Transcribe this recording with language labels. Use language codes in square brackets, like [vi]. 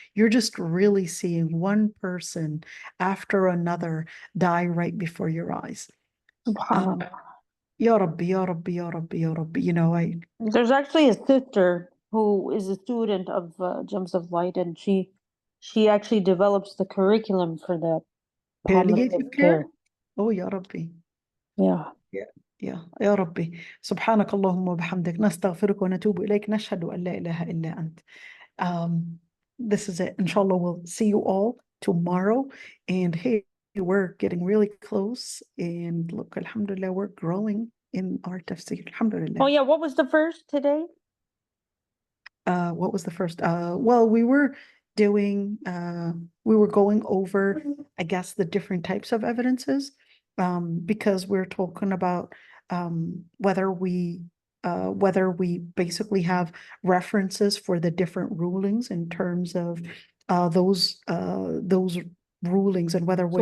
[en] You're just really seeing one person after another die right before your eyes. [ar] SubhanAllah. Ya Rabbi, Ya Rabbi, Ya Rabbi, Ya Rabbi. [en] You know, There's actually a sister who is a student of Gems of Light, and she actually develops the curriculum for the palliative palliative care. care. [ar] Oh, Ya Rabbi. [en] Yeah. [ar] يا ربي سبحانك اللهم وبحمدك نستغفرك ونتوب إليك نشهد أن لا إله إلا أنت. [en] Um, this is it. Inshallah, we'll see you all tomorrow. And hey, we're getting really close. And look, Alhamdulillah, we're growing in our tafsir. [ar] Alhamdulillah. [en] Oh yeah, what was the first today? What was the first? Well, we were doing, we were going over, I guess, the different types of evidences, because we're talking about whether we basically have references for the different rulings in terms of those rulings and whether we